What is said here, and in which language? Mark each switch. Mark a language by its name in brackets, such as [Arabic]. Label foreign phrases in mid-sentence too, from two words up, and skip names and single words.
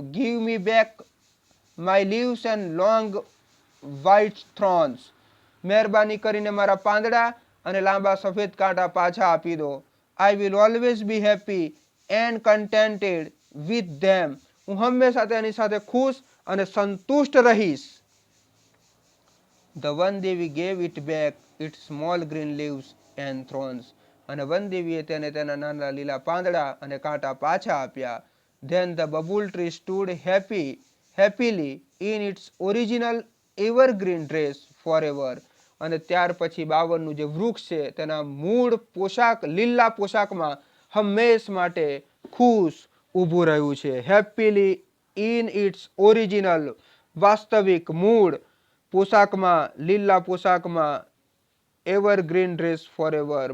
[English] give me back my leaves and long white thorns. [Gujarati] મહેરબાની કરીને મારા પાંદડા અને લાંબા સફેદ કાંટા પાછા આપી દો. [English] I will always be happy and contented with them. [Gujarati] હું હંમેશા તેની સાથે ખુશ અને સંતુષ્ટ રહીશ. [English] The વનદેવી gave it back its small green leaves and thorns. [Gujarati] અને વનદેવીએ તેને તેના નાના લીલા પાંદડા અને કાંટા પાછા આપ્યા. [English] Then the bubble tree stood happily in its original evergreen dress forever. [Gujarati] અને ત્યાર પછી બાવળનું જે વૃક્ષ છે તેના મૂળ પોશાક લીલા પોશાકમાં હંમેશ માટે ખુશ ઊભું રહ્યું છે. [English] happily in its original [Gujarati] વાસ્તવિક મૂળ પોશાકમાં લીલા પોશાકમાં [English] evergreen dress forever.